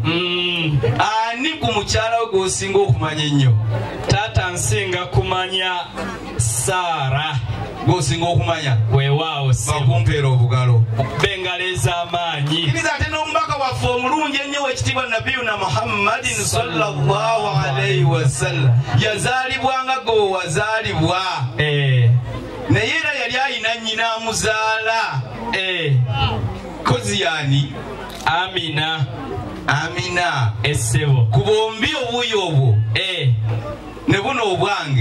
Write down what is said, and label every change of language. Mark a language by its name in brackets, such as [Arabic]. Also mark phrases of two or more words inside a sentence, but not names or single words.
[Ganda] Ani ku mukyala we gw'osinga okumanya ennyo? Taata nsinga kumanya Saara. Gw'osinga okumanya? Weewaawo bakumpeera obugalo. Benga ez'amaanyi. Kiriza ate n'omubaka waffe omulungi ennyo w'ekitiibwa [Arabic] نبينا محمد صلى الله عليه وسلم [Ganda] yazaalibwa nga gwe wazaalibwa. Naye era yali ayina nnyina amuzaala. Kozi yani? Amina. Amina. Essebo ku bombi obuuyi obwo ne buno obwange